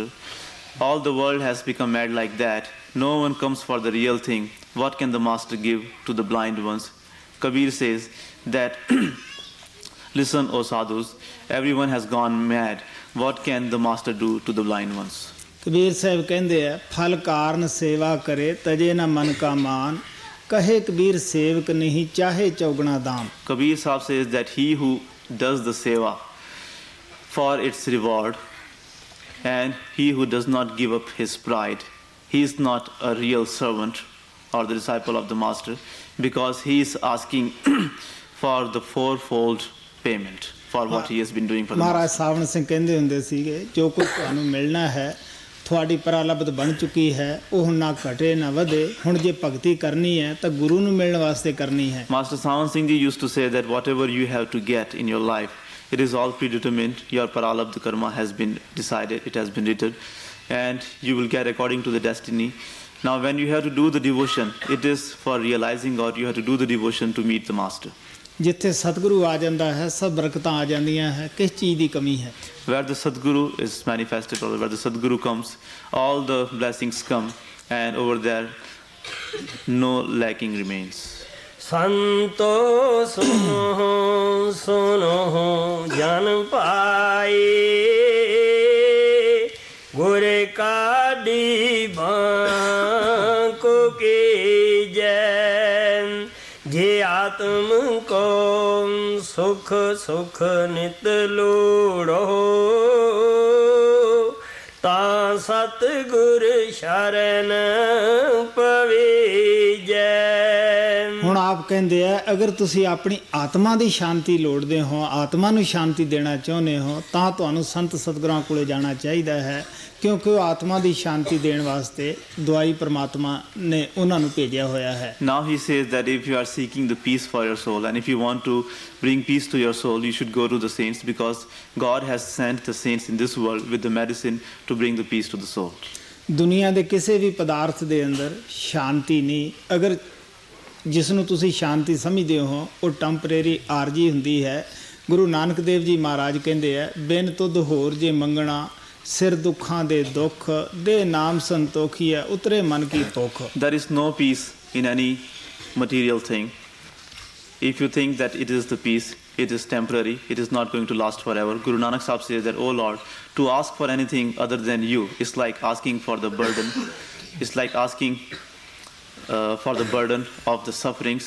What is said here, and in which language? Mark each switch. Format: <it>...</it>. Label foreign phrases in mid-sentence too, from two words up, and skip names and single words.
<en>All the world has become mad like that. No one comes for the real thing. What can the master give to the blind ones? Kabir says that listen, O sadhus, everyone has gone mad. What can the master do to the blind ones?</en> <hi>कबीर साहब कहते हैं फल कारण सेवा करे तजे न मन का मान, कहे कबीर सेवक नहीं चाहे चौगुना दाम।</hi> <en>Kabir Sahib says that he who does the seva for its reward and he who does not give up his pride, he is not a real servant or the disciple of the master, because he is asking for the fourfold payment for what he has been doing for the महाराज master.</en> <pa>ਸਾਵਣ ਸਿੰਘ ਕਹਿੰਦੇ ਹੁੰਦੇ ਸੀਗੇ ਜੋ ਕੁਝ ਤੁਹਾਨੂੰ ਮਿਲਣਾ ਹੈ ਤੁਹਾਡੀ ਪ੍ਰਾਲਬਧ ਬਣ ਚੁੱਕੀ ਹੈ ਉਹ ਹੁਣ ਨਾ ਘਟੇ ਨਾ ਵਧੇ, ਹੁਣ ਜੇ ਭਗਤੀ ਕਰਨੀ ਹੈ ਤਾਂ ਗੁਰੂ ਨੂੰ ਮਿਲਣ ਵਾਸਤੇ ਕਰਨੀ ਹੈ।</pa> <en>Master Sant Singh ji used to say that whatever you have to get in your life, it is all predetermined. Your prarabdha karma has been decided, it has been written, and you will get according to the destiny. Now when you have to do the devotion, it is for realizing God, you have to do the devotion to meet the master.</en> <pa>ਜਿੱਥੇ ਸਤਿਗੁਰੂ ਆ ਜਾਂਦਾ ਹੈ ਸਭ ਬਰਕਤਾਂ ਆ ਜਾਂਦੀਆਂ ਹੈ, ਕਿਸ ਚੀਜ਼ ਦੀ ਕਮੀ ਹੈ?</pa> <en>Where the Sadguru is manifested or where the Sadguru comes, all the blessings come, and over there no lacking remains.</en> <pa>ਸੰਤੋ ਸੁਨੋ ਸੁਨੋ ਜਨ ਪਾਏ, ਗੁਰ ਕਾ ਦੀਵਾ ਕੋ ਕੀ ਜੈ, ਜੇ ਆਤਮ ਕੋ ਸੁਖ ਸੁਖ ਨਿਤ ਲੋੜੋ, ਤਾ ਸਤਗੁਰ ਸ਼ਰਣ ਪਵੀਜੈ। ਹੁਣ ਆਪ ਕਹਿੰਦੇ ਆ ਅਗਰ ਤੁਸੀਂ ਆਪਣੀ ਆਤਮਾ ਦੀ ਸ਼ਾਂਤੀ ਲੋੜਦੇ ਹੋ, ਆਤਮਾ ਨੂੰ ਸ਼ਾਂਤੀ ਦੇਣਾ ਚਾਹੁੰਦੇ ਹੋ, ਤਾਂ ਤੁਹਾਨੂੰ ਸੰਤ ਸਤਿਗੁਰਾਂ ਕੋਲੇ ਜਾਣਾ ਚਾਹੀਦਾ ਹੈ, ਕਿਉਂਕਿ ਉਹ ਆਤਮਾ ਦੀ ਸ਼ਾਂਤੀ ਦੇਣ ਵਾਸਤੇ ਦਵਾਈ ਪ੍ਰਮਾਤਮਾ ਨੇ ਉਹਨਾਂ ਨੂੰ ਭੇਜਿਆ ਹੋਇਆ ਹੈ।</pa> <en>Now he says that if you are seeking the peace for your soul and if you want to bring peace to your soul, you should go to the saints, because God has sent the saints in this world with the medicine to bring the peace to the soul.</en> <pa>ਦੁਨੀਆ ਦੇ ਕਿਸੇ ਵੀ ਪਦਾਰਥ ਦੇ ਅੰਦਰ ਸ਼ਾਂਤੀ ਨਹੀਂ, ਅਗਰ ਜਿਸ ਨੂੰ ਤੁਸੀਂ ਸ਼ਾਂਤੀ ਸਮਝਦੇ ਹੋ ਉਹ ਟੈਂਪਰੇਰੀ ਆਰਜੀ ਹੁੰਦੀ ਹੈ, ਗੁਰੂ ਨਾਨਕ ਦੇਵ ਜੀ ਮਹਾਰਾਜ ਕਹਿੰਦੇ ਆ, ਬਿਨ ਤੁਧ ਹੋਰ ਜੇ ਮੰਗਣਾ ਸਿਰ ਦੁੱਖਾਂ ਦੇ ਦੁੱਖ ਦੇ ਨਾਮ ਸੰਤੋਖੀ ਹੈ ਉਤਰੇ ਮਨ ਕੀ ਭੁੱਖ।</pa> <en>There is no peace in any material thing. If you think that it is the peace, it is temporary, it is not going to last forever. Guru Nanak Sahib says that, oh Lord, to ask for anything other than you is like asking for the burden. It's like asking for the burden of the sufferings.</en>